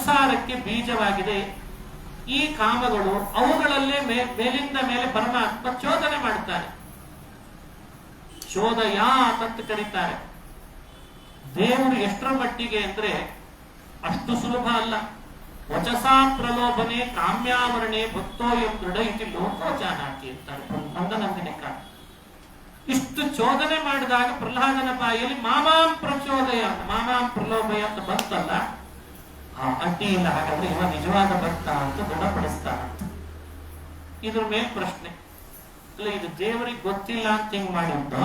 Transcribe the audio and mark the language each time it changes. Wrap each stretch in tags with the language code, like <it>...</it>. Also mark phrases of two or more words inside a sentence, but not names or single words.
<kn>ಸಂಸಾರಕ್ಕೆ ಬೀಜವಾಗಿದೆ ಈ ಕಾಮಗಳು ಅವುಗಳಲ್ಲೇ ಮೇಲಿಂದ ಮೇಲೆ ಪರಮಾತ್ಮ ಚೋದನೆ ಮಾಡ್ತಾನೆ. ಚೋದಯಾ ಅಂತ ಕರೀತಾರೆ. ದೇವರು ಎಷ್ಟರ ಮಟ್ಟಿಗೆ ಅಂದ್ರೆ ಅಷ್ಟು ಸುಲಭ ಅಲ್ಲ.</kn> <sa>ವಚಸಾ ಪ್ರಲೋಭನೆ ಕಾಮ್ಯಾವರಣೆ ಭಕ್ತೋಯಂ ದೃಢ ಇತಿ ಲೋಕೋ ಜಾನಾತಿ</sa> <kn>ಅಂತಾರೆ ಮಂದನಂದಿನಿ ಕಾಲ. ಇಷ್ಟು ಚೋದನೆ ಮಾಡಿದಾಗ ಪ್ರಹ್ಲಾದನ ಬಾಯಲ್ಲಿ</kn> <sa>ಮಾಮಾಂ ಪ್ರಚೋದಯ ಮಾಮಾಂ ಪ್ರಲೋಭಯ</sa> <kn>ಅಂತ ಬಂತಲ್ಲ, ಅಡ್ಡಿ ಇಲ್ಲ. ಹಾಗಾದ್ರೆ ಇವ ನಿಜವಾದ ಭಕ್ತ ಅಂತ ದೃಢಪಡಿಸ್ತಾನಂತ. ಇದ್ರ ಮೇಲೆ ಪ್ರಶ್ನೆ ಇಲ್ಲ, ಇದು ದೇವರಿಗೆ ಗೊತ್ತಿಲ್ಲ ಅಂತ ಹಿಂಗ್ ಮಾಡಿದ್ದು.</kn>